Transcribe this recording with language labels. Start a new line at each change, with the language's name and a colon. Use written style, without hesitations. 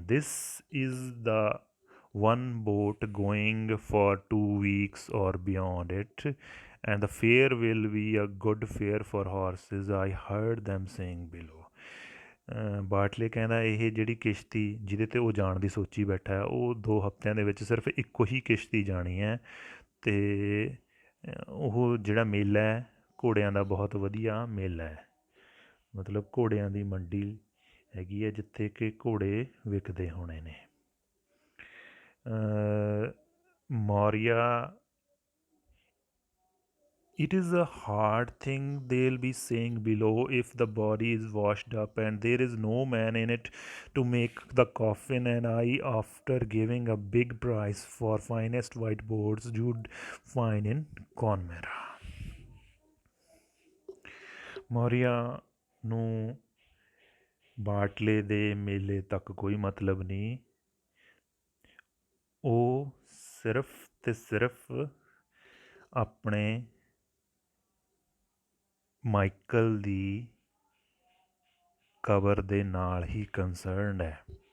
Punjabi: This is ਦਾ one boat going for 2 weeks or beyond it, and the fare will be a good fare for horses, I heard them saying below. ਬਾਟਲੇ ਕਹਿੰਦਾ ਇਹ ਜਿਹੜੀ ਕਿਸ਼ਤੀ ਜਿਹਦੇ 'ਤੇ ਉਹ ਜਾਣ ਦੀ ਸੋਚੀ ਬੈਠਾ ਹੈ ਉਹ 2 ਹਫ਼ਤਿਆਂ ਦੇ ਵਿੱਚ ਸਿਰਫ ਇੱਕੋ ਹੀ ਕਿਸ਼ਤੀ ਜਾਣੀ ਹੈ, ਅਤੇ ਉਹ ਜਿਹੜਾ ਮੇਲਾ ਹੈ ਘੋੜਿਆਂ ਦਾ ਬਹੁਤ ਵਧੀਆ ਮੇਲਾ ਹੈ, ਮਤਲਬ ਘੋੜਿਆਂ ਦੀ ਮੰਡੀ ਹੈਗੀ ਹੈ ਜਿੱਥੇ ਕਿ ਘੋੜੇ ਵਿਕਦੇ ਹੋਣੇ ਨੇ।
English: Maurya, it is a hard thing they'll be saying below if the body is washed up and there is no man in it to make the coffin, and I, after giving a big price for finest white boards you'd find in Connemara.
Punjabi: Maurya ਨੂੰ ਬਾਟਲੇ ਦੇ ਮੇਲੇ ਤੱਕ ਕੋਈ ਮਤਲਬ ਨਹੀਂ, ਉਹ ਸਿਰਫ ਅਤੇ ਸਿਰਫ ਆਪਣੇ ਮਾਈਕਲ ਦੀ ਕਬਰ ਦੇ ਨਾਲ ਹੀ ਕੰਸਰਨਡ ਹੈ।